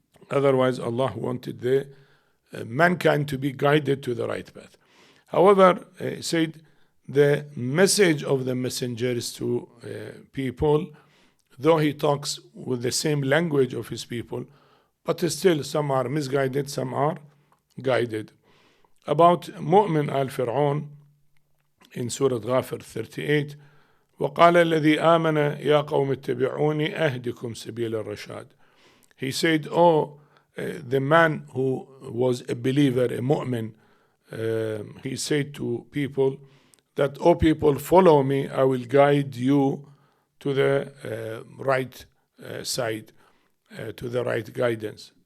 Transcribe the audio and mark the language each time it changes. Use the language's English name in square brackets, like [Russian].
[English] Otherwise, Allah wanted the mankind to be guided to the right path. However, said the message of the messengers to people, though he talks with the same language of his people, but still some are misguided, some are guided. About Mu'min al-Fir'aun in Surah Ghafir 38, [Arabic] وَقَالَ الَّذِي آمَنَ يَا قَوْمِ اتَّبِعُونِ أَهْدِكُمْ سَبِيلَ الرَّشَادِ. [English] He said, the man who was a believer, a mu'min, he said to people that, people, follow me, I will guide you to the right side, to the right guidance.